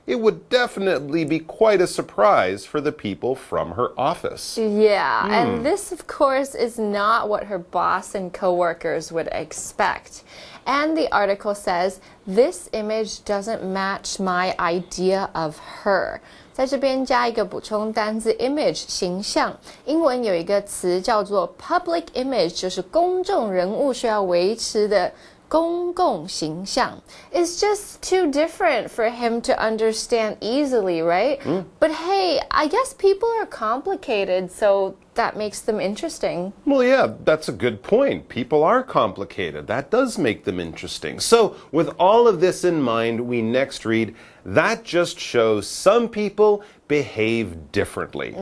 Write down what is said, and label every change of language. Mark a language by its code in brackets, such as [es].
[en] It would definitely be quite a surprise for the people from her office. Yeah, and this, of course, is not what her boss and coworkers would expect. And the article says, this image doesn't match my idea of her. [zh] 在这边加一个补充单字 image 形象，英文有一个词叫做 public image， 就是公众人物需要维持的公共形象. [en] It's just too different for him to understand easily, right? But hey, I guess people are complicated, so that makes them interesting. Well, yeah, that's a good point. People are complicated. That does make them interesting. So, with all of this in mind, we next read, that just shows some people behave differently.